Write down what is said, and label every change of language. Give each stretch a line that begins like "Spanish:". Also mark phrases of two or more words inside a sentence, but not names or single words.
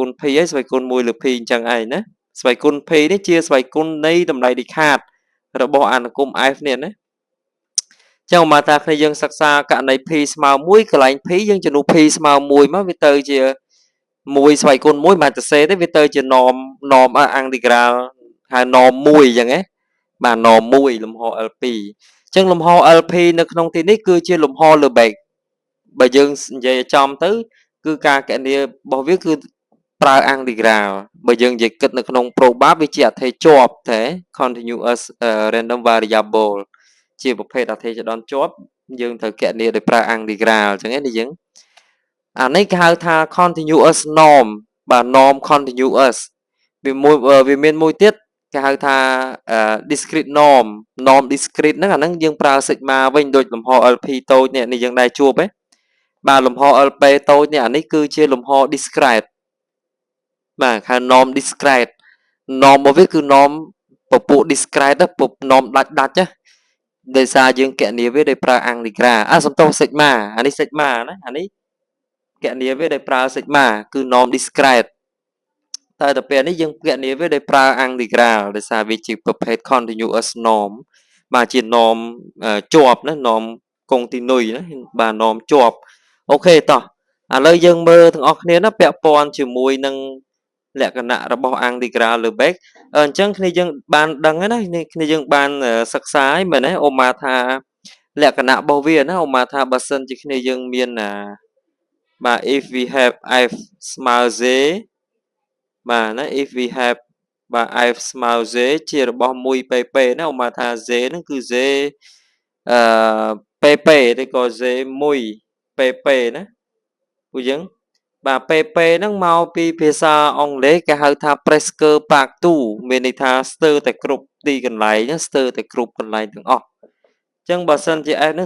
Khmer: ណ p ហើយស្វ័យគុណ1លើ p អញ្ចឹងឯងណាស្វ័យគុណ p នេះជាស្វ័យគុណនៃតម្លៃលិខិតរបស់អនុគម f នេះណាចឹងមកថាគ្នាយើងសិក្សាករណី p ស្មើ1កន្លែង p យើងចំនួន p ស្មើ1មកវាទៅជា1ស្វ័យគុណ1មិនទៅសេទេវាទៅជា
English: norm integral
Khmer: ហៅ norm 1អញ្ចឹងណាបាទ norm 1លំហ LP អញ្ចឹងលំហ LP នៅក្នុងទី នេះគឺជាលំហលើ base បើយើងនិយាយចំទៅគឺការកណនារបស់វាគឺប្រើ integral បើយើងនិយាយគិតនៅក្នុង probab វាជាអត្ថេជាប់តែ
English: continuous random variable
Khmer: ជាប្រភេទអត្ថេចដនជាប់យើងត្រូវកណនាដោយប្រើ integral អញ្ចឹងណាយើងអានេះគេហៅថា
English: continuous norm
Khmer: បាទ
English: norm continuous
Khmer: វាមានមួយទៀតគេហៅថា
English: discrete norm discrete
Khmer: ហ្នឹងអាហ្នឹងយើងប្រើ sigma វិញដូចលំហ LP តូចនេះយើងដែរជួបហ៎បាទលំហ LP តូចនេះអានេះគឺជាលំហ discrete បាទ ហៅ
English: norm discrete norm
Khmer: របស់វាគឺ norm ពពួក discrete ពព norm ដាច់ណាដោយសារយើងកណនាវាដោយប្រើ integral សំទោស sigma អានេះ sigma ណាអា នេះកណនាវាដោយប្រើ sigma គឺ
English: norm discrete
Khmer: តែទៅពេលនេះយើងកណនាវាដោយប្រើ integral ដោយសារវាជា ប្រភេទ
English: continuous norm
Khmer: បាទជា norm ជាប់ណា
English: norm continue
Khmer: ណាបាទ norm ជាប់អូខេតោះឥឡូវយើងមើលទាំងអស់គ្នាណាពាក់ព័ន្ធជាមួយនឹងលក្ខណៈរបស់ integral លើ base អញ្ចឹងគ្នាយើងបានដឹងហើយណាគ្នាយើងបានសិក្សាហើយមែនទេអូម៉ាថាលក្ខណៈរបស់វាណាអូម៉ាថាបើសិនជាគ្នាយើងមាន បាទ
English: if we have f
Khmer: ស្មើ z បាទណា
English: if we have
Khmer: បាទ f ស្មើ z ជារបស់ 1pp ណាឧបមាថា z ហ្នឹងគឺ z pp ឬក៏ z 1pp ណាពួកយើងបាទ pp ហ្នឹងមកពីភាសាអង់គ្លេសគេហៅថា Presker Park 2មានន័យថាស្ទើរតែគ្រប់ទីកន្លែងស្ទើរតែគ្រប់កន្លែងទាំងអស់អញ្ចឹងបើសិនជា f ហ្នឹង